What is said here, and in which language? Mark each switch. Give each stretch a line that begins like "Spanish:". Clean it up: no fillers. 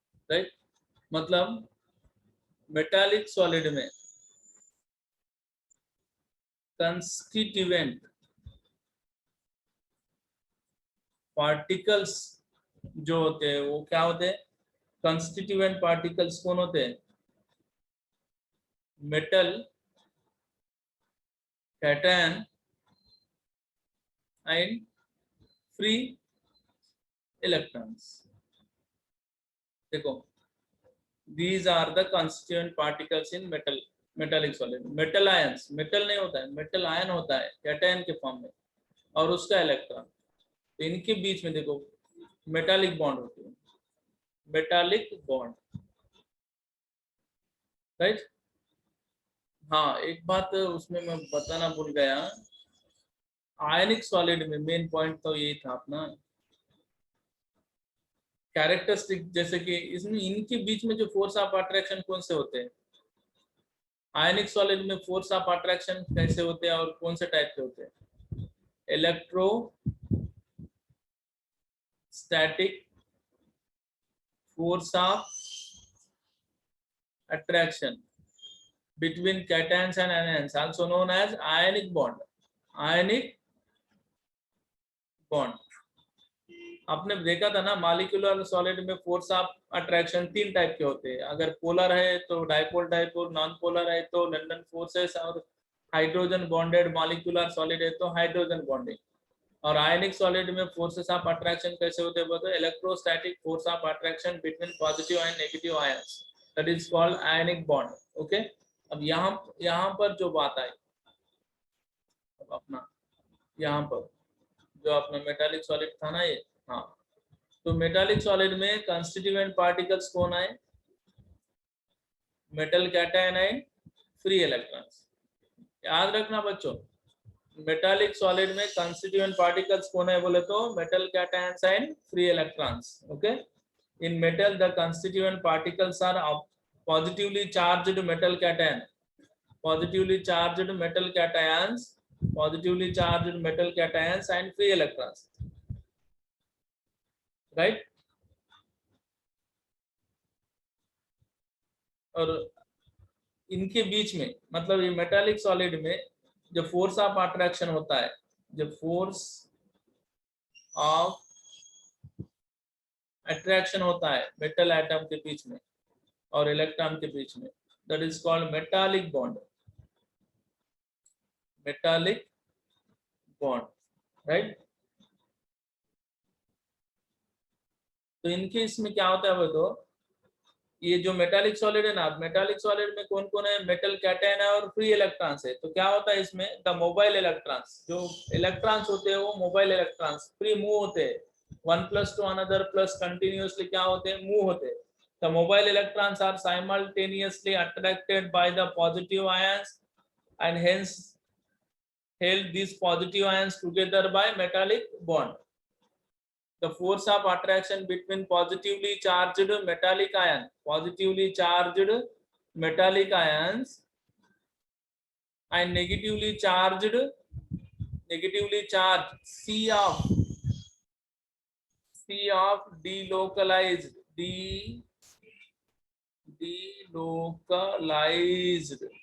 Hindi: Right. मतलब metallic solid में constituent particles जो होते हैं वो क्या होते हैं? कंस्टिट्यूएंट पार्टिकल्स कौन होते हैं?
English: Metal, cation and free electrons. देखो these are the constituent particles in metallic solid.
Hindi: Metal ions, metal नहीं होता है, मेटल आयन होता है कैटायन के फॉर्म में और उसका इलेक्ट्रॉन. तो इनके बीच में देखो मेटालिक बॉन्ड होती है, मेटालिक बॉन्ड. राइट. हाँ एक बात उसमें मैं बताना भूल गया, आयनिक सॉलिड में मेन पॉइंट तो यही था अपना कैरेक्टरिस्टिक, जैसे कि इसमें इनके बीच में जो फोर्स ऑफ अट्रैक्शन कौन से होते हैं? आयनिक सॉलिड में फोर्स ऑफ अट्रैक्शन कैसे होते हैं और कौन से टाइप के होते हैं?
English: Electrostatic force of attraction between cations and anions, also known as ionic bond. Ionic bond.
Hindi: आपने देखा था ना मॉलिक्यूलर सॉलिड में फोर्स ऑफ अट्रैक्शन 3 टाइप के होते हैं। अगर पोलर है तो डाइपोल डाइपोल, नॉन पोलर है तो लंडन फोर्सेस, और हाइड्रोजन बॉन्डेड मॉलिक्यूलर सॉलिड है तो हाइड्रोजन बॉन्डिंग। और आयनिक सॉलिड में फोर्सेस ऑफ अट्रैक्शन कैसे होते हैं बोलते हैं
English: Electrostatic force of attraction between positive and negative ions, that is called ionic bond.
Hindi: Okay, अब यहाँ पर जो बात आई, अब अपना यहाँ पर जो अपना मेटालिक सॉलिड था ना ये, हाँ, तो मेटालिक सॉलिड में कंस्टिट्यूएंट पार्टिकल्स कौन आए? Metal cation and free electrons. याद रखना बच्चों, मेटालिक सॉलिड में कंस्टिट्यूएंट पार्टिकल्स कौन है बोले तो
English: Metal cations and free electrons. Okay, in metal the constituent particles are positively charged metal cation, positively charged metal cations, positively charged metal cations and free electrons, right?
Hindi: और इनके बीच में मतलब ये मेटालिक सॉलिड में जब फोर्स ऑफ अट्रैक्शन होता है, जब फोर्स ऑफ अट्रैक्शन होता है मेटल एटम के बीच में और इलेक्ट्रॉन के बीच में,
English: that is called metallic bond,
Hindi: metallic bond, right? तो इनके इसमें क्या होता है वो, तो ये जो मेटालिक सॉलिड है ना, मेटालिक सॉलिड में कौन कौन है? मेटल कैटायन है और फ्री इलेक्ट्रॉन्स है। तो क्या होता है इसमें,
English: the mobile electrons,
Hindi: जो इलेक्ट्रॉन्स होते हैं वो मोबाइल इलेक्ट्रॉन्स फ्री मूव होते हैं, one plus two another plus continuously क्या होते हैं? मूव होते हैं।
English: The mobile electrons are simultaneously attracted by the positive ions and hence held these positive ions together by metallic bond. The force of attraction between positively charged metallic ions and negatively charged C of delocalized